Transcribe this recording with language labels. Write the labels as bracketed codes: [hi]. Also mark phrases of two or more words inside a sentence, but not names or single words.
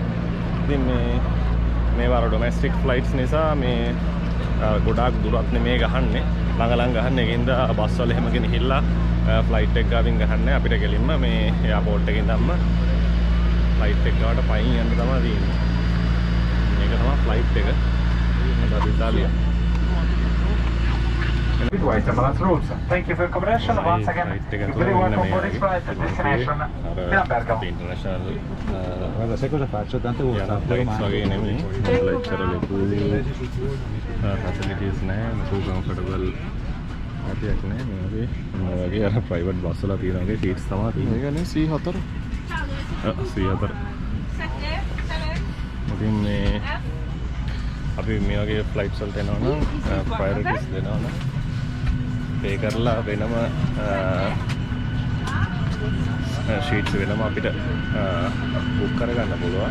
[si] ඉතින් මේ වාර [en] domestic flights [si] නිසා මේ ගොඩාක් දුරක් නෙමෙයි ගහන්නේ. ළඟ ගහන්නේ. ඒකින්ද බස් වල එහෙම ගෙනහිල්ලා ෆ්ලයිට් එක ගාවින් ගහන්නේ. අපිට ගෙලින්ම මේ එයාපෝට් එකේ ඉඳන්ම ෆ්ලයිට් එක ගාවට පයින් යන්න තමයි තියෙන්නේ. මේක තමයි ෆ්ලයිට් එක. අද ඉතාලිය. [en] Thank you for your accommodation. Once again, you're very welcome for this flight to destination Milan Bergamo. International [it] Guarda, sai cosa faccio? Tante volte [si] flights වගේ නෙමෙයි. ලෙක්චර් ලොකු facilities නැහැ. [en] so comfortable [si] ඇතියක් නැහැ. මේ වගේ අර [en] private bus [si] වල තියෙන වගේ seats තමයි තියෙන්නේ. මේකනේ C4. C4. ඉතින් මේ අපි මේ වගේ ෆ්ලයිට්ස් වලට එනවා නම් ප්‍රයොරිටිස් දෙනවා නම් පේ කරලා වෙනම ෂීට්ස් වෙනම අපිට බුක් කරගන්න පුළුවන්.